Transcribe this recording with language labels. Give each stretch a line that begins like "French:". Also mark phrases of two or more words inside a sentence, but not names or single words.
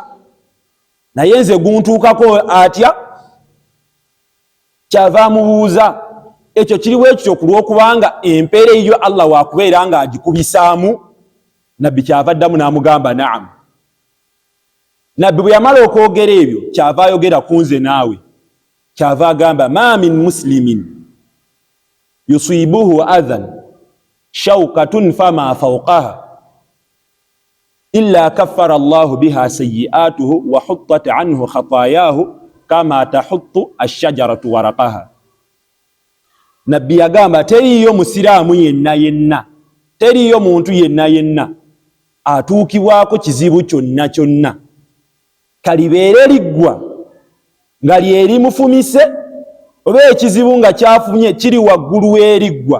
Ganda: Naye nze guntuukako atya? Kyava amubuuza, ekyo kiri bwe kityo ku lw'okubanga empeera eyo Allah waakubeera nga agikubisaamu? Nabbi kyava addamu n'amugamba naam. Nabbi bwe yamala okwogera ebyo kyava ayogera ku nze naawe, kyava agamba
Arabic: ما من مسلم يصيبه أذى شوكة فما فوقها إلا كفر الله بها سيئاته وحطت عنه خطاياه كما تحط الشجرة ورقها.
Ganda: Nabbi yagamba teriyo musiraamu yenna teriyo muntu yenna atuukibwako kizibu kyonna kyonna kalibeere liggwa nga lyeri mufumise oba ekizibu nga kyafumye kiri waggulu w'eriggwa.